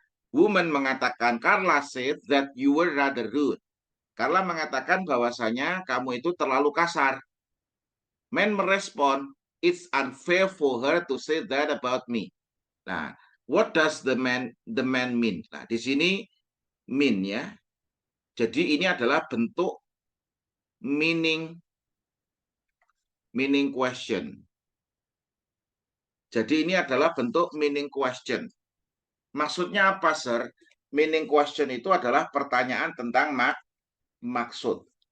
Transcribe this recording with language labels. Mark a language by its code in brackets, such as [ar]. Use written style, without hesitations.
[en] Woman [id] mengatakan, [en] Carla said that you were rather rude. [id] Carla mengatakan bahwasanya kamu itu terlalu kasar. [en] Man [id] merespon, [en] it's unfair for her to say that about me. Nah, what does the man mean? [id] Nah, di sini mean ya. Jadi ini adalah bentuk meaning question. Jadi ini adalah bentuk meaning question. Maksudnya apa, sir? Meaning question itu adalah pertanyaan tentang maksud.